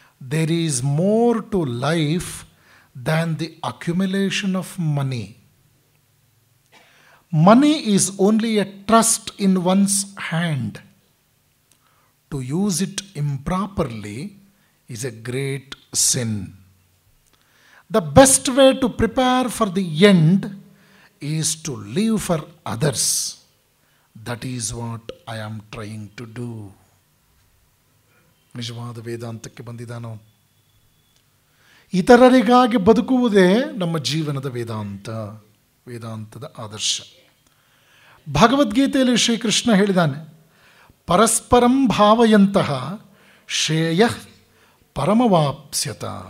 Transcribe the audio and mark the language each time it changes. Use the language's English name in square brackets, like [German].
[English] There is more to life than the accumulation of money. Money is only a trust in one's hand. To use it improperly is a great sin. The best way to prepare for the end is to live for others. That is what I am trying to do. [Kannada] ನಿಜವಾದ ವೇದಾಂತಕ್ಕೆ ಬಂದಿದ್ದಾನೋ. ಇತರರಿಗಾಗಿ ಬದುಕುವುದೇ ನಮ್ಮ ಜೀವನದ ವೇದಾಂತದ ಆದರ್ಶ. ಭಗವದ್ಗೀತೆಯಲ್ಲಿ ಶ್ರೀಕೃಷ್ಣ ಹೇಳಿದ್ದಾನೆ, [Sanskrit] ಪರಸ್ಪರಂ ಭಾವಯಂತಹ ಶ್ರೇಯ ಪರಮವಾಪ್ಸ್ಯತ.